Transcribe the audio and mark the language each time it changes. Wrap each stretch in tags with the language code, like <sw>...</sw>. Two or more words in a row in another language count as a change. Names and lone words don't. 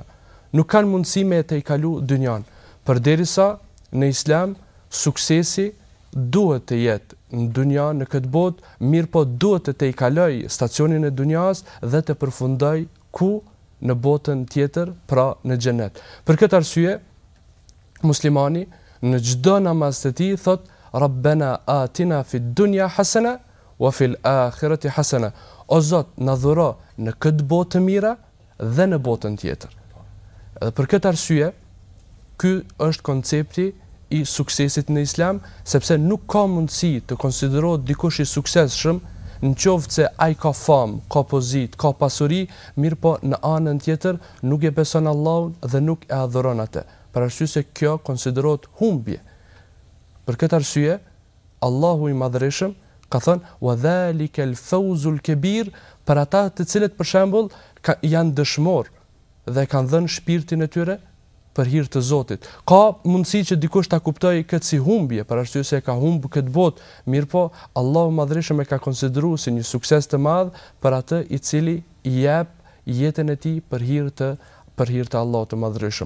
<sq>Nuk kanë mundësi me të i kalu dynjan. Përderisa në Islam suksesi duhet të jetë në dynja në këtë botë, mirë po duhet të i kaloj stacionin e dynjas dhe të përfundoj ku në botën tjetër, pra në xhenet. Për këtë arsye, muslimani në çdo namaz të tij thot</sq> <ar>ربنا آتنا في الدنيا حسنة وفي الآخرة حسنة.</ar> <sq>O Zot, na dhuro në këtë botë të mira dhe në botën tjetër. Edhe për këtë arsye, ky është koncepti i suksesit në Islam, sepse nuk ka mundësi të konsiderohet dikush i suksesshëm në qoftë se ai ka famë, ka pozitë, ka pasuri, mirë po në anën tjetër nuk e beson Allahun dhe nuk e adhuron atë. Për arsye se kjo konsiderohet humbje. Për këtë arsye, Allahu i Madhërisëm ka thënë</sq> <ar>وذلك الفوز الكبير,</ar> <sq>për ata të cilët për shembull janë dëshmor dhe kanë dhënë shpirtin e tyre për hir të Zotit. Ka mundësi që dikush ta kuptojë këtë si humbje, për arsye se ka humbur këtë botë, mirëpo Allahu Madhërisëm e ka konsideruar si një sukses të madh për atë i cili i jep jetën e tij për hir të Allahut të Madhërisëm.</sq>